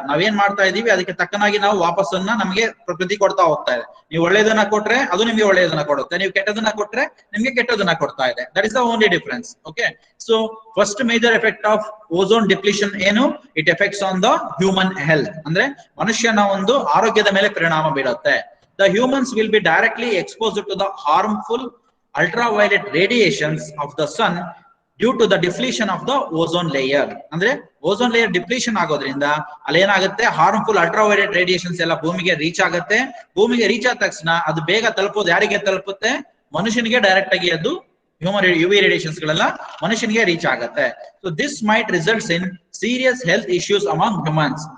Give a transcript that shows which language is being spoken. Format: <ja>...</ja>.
<kn>ನಾವೇನ್ ಮಾಡ್ತಾ ಇದೀವಿ ಅದಕ್ಕೆ ತಕ್ಕನಾಗಿ ನಾವು ವಾಪಸ್ಸನ್ನ ನಮಗೆ ಪ್ರಕೃತಿ ಕೊಡ್ತಾ ಹೋಗ್ತಾ ಇದೆ. ನೀವು ಒಳ್ಳೇದನ್ನ ಕೊಟ್ರೆ ಅದು ನಿಮ್ಗೆ ಒಳ್ಳೇದನ್ನ ಕೊಡುತ್ತೆ, ನೀವು ಕೆಟ್ಟದನ್ನ ಕೊಟ್ರೆ ನಿಮ್ಗೆ ಕೆಟ್ಟದನ್ನ ಕೊಡ್ತಾ ಇದೆ.</kn> <en>That is the only difference. Okay, so first major effect of ozone depletion ಏನು? It effects on the human health,</en> <kn>ಅಂದ್ರೆ ಮನುಷ್ಯನ ಒಂದು ಆರೋಗ್ಯದ ಮೇಲೆ ಪರಿಣಾಮ ಬೀಳುತ್ತೆ.</kn> <en>The humans will be directly exposed to the harmful ultraviolet radiations of the sun due to the depletion of the ozone layer.</en> <kn>ಅಂದ್ರೆ ozone layer depletion ಆಗೋದ್ರಿಂದ ಅಲ್ಲಿ ಏನಾಗುತ್ತೆ, ಹಾರ್ಮ್ಫುಲ್ ಅಲ್ಟ್ರಾವೈಲೆಟ್ ರೇಡಿಯೇಷನ್ಸ್ ಎಲ್ಲ ಭೂಮಿಗೆ ರೀಚ್ ಆಗುತ್ತೆ. ಭೂಮಿಗೆ ರೀಚ್ ಆದ ತಕ್ಷಣ ಅದು ಬೇಗ ತಲುಪೋದು ಯಾರಿಗೆ ತಲುಪುತ್ತೆ? ಮನುಷ್ಯನಿಗೆ ಡೈರೆಕ್ಟ್ ಆಗಿ ಅದು ಯುವಿ ರೇಡಿಯೇಷನ್ಸ್ ಗಳೆಲ್ಲ ಮನುಷ್ಯನಿಗೆ ರೀಚ್ ಆಗುತ್ತೆ.</kn> <en>So this might results in serious health issues among humans.</en>